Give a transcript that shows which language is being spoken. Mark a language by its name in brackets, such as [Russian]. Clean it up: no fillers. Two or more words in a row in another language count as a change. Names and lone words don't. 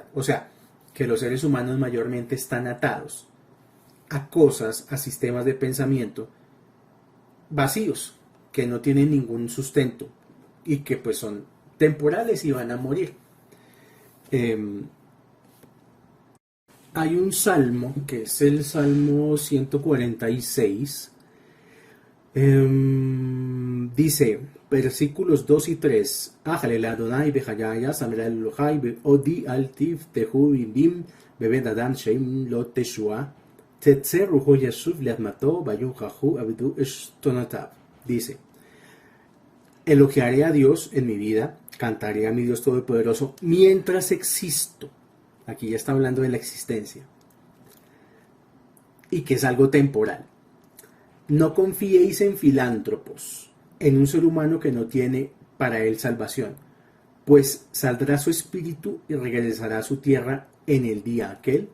[Spanish] O sea, que los seres humanos mayormente están atados a cosas, a sistemas de pensamiento vacíos, que no tienen ningún sustento y que pues son temporales y van a morir. Hay un salmo, que es el Salmo 146, dice, versículos 2 y 3, [Hebrew] אהללה ה׳ בחיי אזמרה לאלהי בעודי אל תבטחו בנדיבים בבן אדם שאין לו תשועה תצא רוחו ישב לאדמתו ביום ההוא אבדו עשתנתיו. [Spanish] Dice, elogiaré a Dios en mi vida, cantaré a mi Dios Todopoderoso mientras existo. Aquí ya está hablando de la existencia. Y que es algo temporal. No confiéis en filántropos, en un ser humano que no tiene para él salvación, pues saldrá su espíritu y regresará a su tierra en el día aquel.